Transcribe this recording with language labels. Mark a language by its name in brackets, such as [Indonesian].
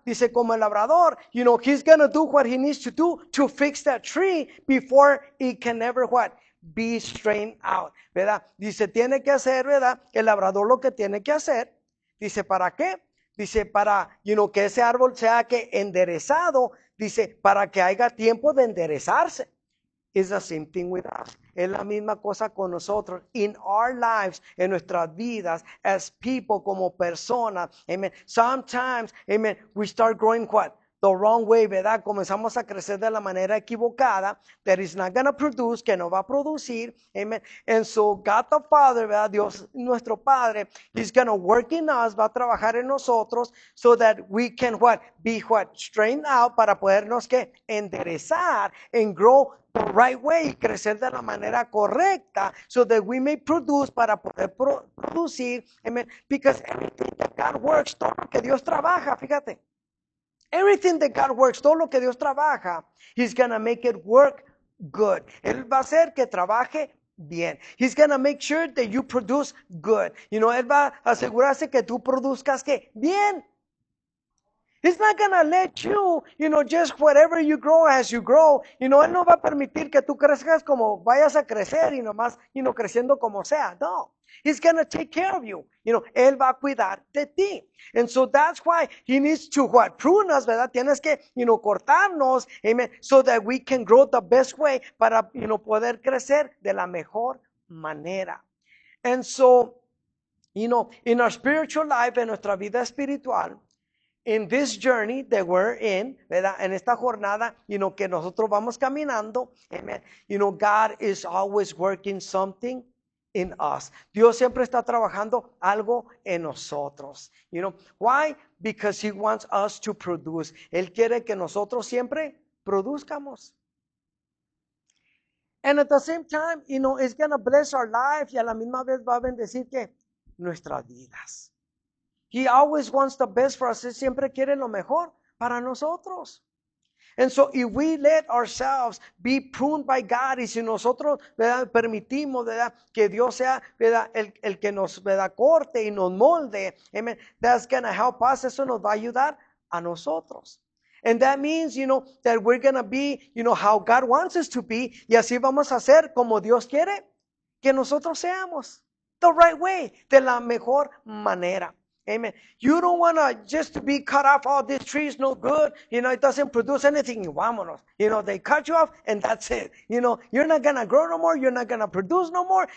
[Spanish] Dice, como el labrador, [English] he's going to do what he needs to do to fix that tree before it can ever what? Be straightened out, [Spanish] ¿verdad? Dice, tiene que hacer, ¿verdad? El labrador lo que tiene que hacer. Dice, ¿para qué? Dice, para, que ese árbol sea que enderezado. Dice, para que haya tiempo de enderezarse. [English] It's the same thing with us. [Spanish] Es la misma cosa con nosotros. [English] In our lives, [Spanish] en nuestras vidas, [English] as people, [Spanish] como personas. [English] Amen. Sometimes, amen, we start growing what? The wrong way, ¿verdad? [Spanish] Comenzamos a crecer de la manera equivocada. [English] That is not going to produce, [Spanish] que no va a producir. Amen. [English] And so God the Father, ¿verdad? [Spanish] Dios nuestro Padre, [English] He's going to work in us, [Spanish] va a trabajar en nosotros, [English] so that we can what? Be what? Straightened out, [Spanish] para podernos que enderezar [English] and grow the right way, [Spanish] crecer de la manera correcta, [English] so that we may produce, [Spanish] para poder producir, [English] amen. Because everything that God works, [Spanish] todo lo que Dios trabaja, fíjate. [English] Everything that God works, [Spanish] todo lo que Dios trabaja, [English] He's going to make it work good. [Spanish] Él va a hacer que trabaje bien. [English] He's going to make sure that you produce good. [Spanish] Él va a asegurarse que tú produzcas que bien. [English] He's not going to let you, just whatever you grow as you grow. [Spanish] Él no va a permitir que tú crezcas como vayas a crecer y nomás, creciendo como sea. No. [English] He's going to take care of you. [Spanish] Él va a cuidar de ti. [English] And so that's why he needs to what? Prune us, [Spanish] ¿verdad? Tienes que, cortarnos, amen, [English] so that we can grow the best way, [Spanish] para, poder crecer de la mejor manera. [English] And so, in our spiritual life, [Spanish] en nuestra vida espiritual, [English] in this journey that we're in, ¿verdad? [Spanish] En esta jornada, que nosotros vamos caminando, amen. [English] God is always working something in us. [Spanish] Dios siempre está trabajando algo en nosotros. [English] Why? Because He wants us to produce. [Spanish] Él quiere que nosotros siempre produzcamos. [English] And at the same time, it's going to bless our life, [Spanish] y a la misma vez va a bendecir que nuestras vidas. [English] He always wants the best for us. [Spanish] Él siempre quiere lo mejor para nosotros. [English] And so if we let ourselves be pruned by God, [Spanish] y si nosotros, ¿verdad? Permitimos, ¿verdad? Que Dios sea, ¿verdad? El que nos, ¿verdad? Corte y nos molde, amen, [English] that's going to help us. [Spanish] Eso nos va a ayudar a nosotros. [English] And that means, that we're going to be, [Spanish] how God wants us to be, y así vamos a ser como Dios quiere que nosotros seamos. [English] the right way, [Spanish] de la mejor manera. Amen. [English] You don't want to just be cut off. Oh, this tree is no good. It doesn't produce anything. Vámonos. They cut you off and that's it. You're not going to grow no more. You're not going to produce no more.